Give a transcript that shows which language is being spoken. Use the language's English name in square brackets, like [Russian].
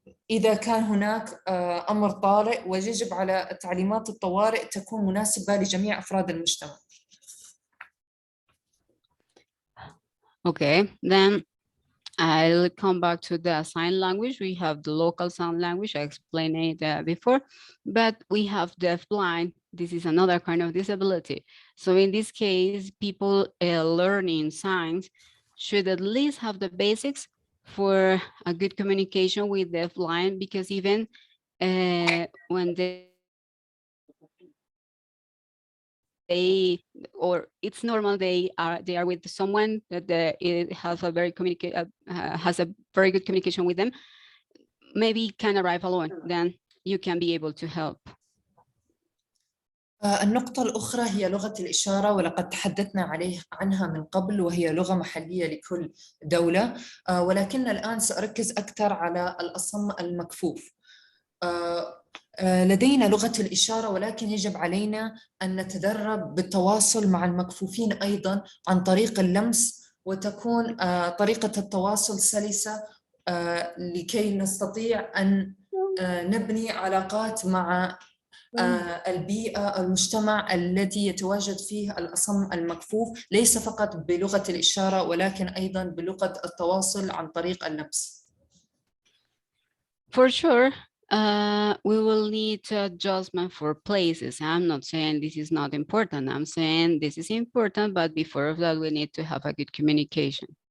[Arabic] إذا كان هناك أمر طارئ، ويجب على تعليمات الطوارئ تكون مناسبة لجميع أفراد المجتمع. [English] Okay, then I'll come back to the sign language. We have the local sign language. I explained it before, but we have deafblind. This is another kind of disability. So in this case, people learning signs should at least have the basics for a good communication with deafblind, because even when or it's normal, they are with someone that it has a very good communication with them, maybe can arrive alone, then you can be able to help. [Arabic] النقطة الأخرى هي لغة الإشارة، ولقد تحدثنا عنها من قبل، وهي لغة محلية لكل دولة، ولكن الآن سأركز أكثر على الأصم المكفوف. لدينا لغة الإشارة، ولكن يجب علينا أن نتدرب بالتواصل مع المكفوفين أيضاً عن طريق اللمس، وتكون طريقة التواصل سلسة لكي نستطيع أن نبني علاقات مع البيئة، المجتمع الذي يتواجد فيه الأصم المكفوف، ليس فقط بلغة الإشارة ولكن أيضاً بلغة التواصل عن طريق اللمس. [English] For sure. We will need adjustment for places. I'm not saying this is not important. I'm saying this is important, but before that, we need to have a good communication.